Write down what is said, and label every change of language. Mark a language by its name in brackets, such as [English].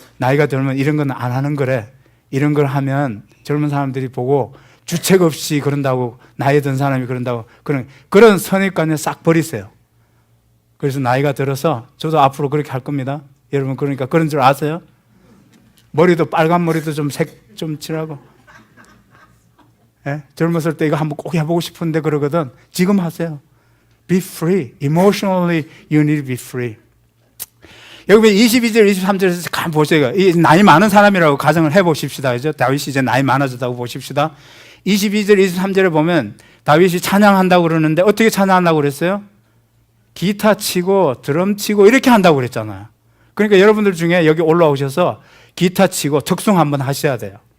[Korean] 나이가 들면 이런 건 안 하는 거래. 이런 걸 하면 젊은 사람들이 보고 주책 없이 그런다고 나이 든 사람이 그런다고 그런 선입관을 싹 버리세요. 그래서 나이가 들어서 저도 앞으로 그렇게 할 겁니다. 여러분 그러니까 그런 줄 아세요? 머리도 빨간 머리도 좀 색 좀 칠하고. 예? 젊었을 때 이거 한번 꼭 해보고 싶은데 그러거든. 지금 하세요. [English] Be free. Emotionally you need to be free. [Korean] 여기 22절, 23절에서 가만 보세요. 이 나이 많은 사람이라고 가정을 해보십시다. 그죠? 다윗이 이제 나이 많아졌다고 보십시다. 22절, 23절에 보면 다윗이 찬양한다고 그러는데 어떻게 찬양한다고 그랬어요? 기타 치고 드럼 치고 이렇게 한다고 그랬잖아요. 그러니까 여러분들 중에 여기 올라오셔서 기타 치고 특송 한번 하셔야 돼요.